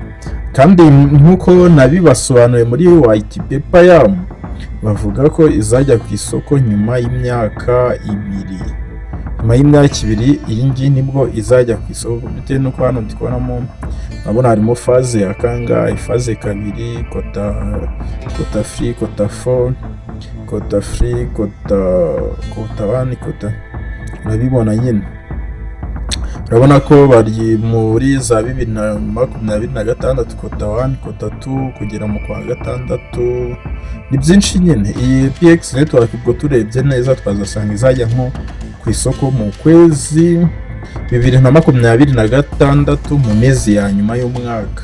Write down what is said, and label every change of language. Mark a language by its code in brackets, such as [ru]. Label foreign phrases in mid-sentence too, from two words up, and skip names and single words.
[rw] Kandi nkuko nabibasobanuye muri [en] white paper [rw] yabo, bavuga ko izajya ku isoko nyuma y'imyaka 2. nyuma y'imyaka 2 iyi ngiyi nibwo izajya ku isoko, bitewe nuko hano ndi kubonamo urabona harimo faze ya kangahe, faze 2, kota free, kota 4, kota free, kota 1, kota urabibona nyine. Urabona ko bari muri za 2026 kota 1, kota 2 kugera mu kwa gatandatu, ni byinshi nyine. Iyi PX network ubwo turebye neza twazasanga izajya nko ku isoko mu kwezi 2026 mu mezi ya nyuma y'umwaka.